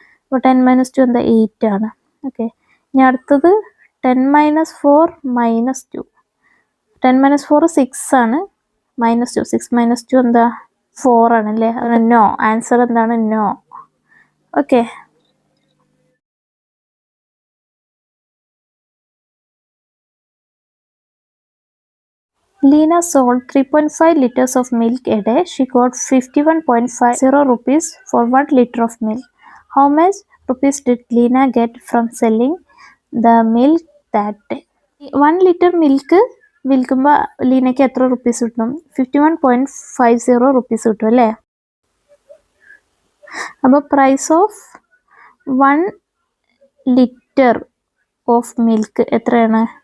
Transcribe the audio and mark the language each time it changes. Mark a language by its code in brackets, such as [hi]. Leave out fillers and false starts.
[ml] അപ്പോൾ 10 minus 2 എന്താ? 8 ആണ്. ഓക്കെ, ഇനി അടുത്തത് 10 minus 4 minus 2. 10 minus 4 6 ആണ്. മൈനസ് 2, 6 minus 2 എന്താ? 4 ആണല്ലേ? നോ. ആൻസർ എന്താണ്? No. [en] Okay, Lena sold 3.5 liters of milk a day. She got 51.50 rupees for 1 liter of milk. How much rupees did Lena get from selling the milk that day? [ml] 1 liter milk വിൽക്കുമ്പോൾ ലീനയ്ക്ക് എത്ര rupees കിട്ടും? 51.50 rupees കിട്ടും അല്ലേ? അപ്പോൾ price of 1 litre of milk എത്രയാണ്?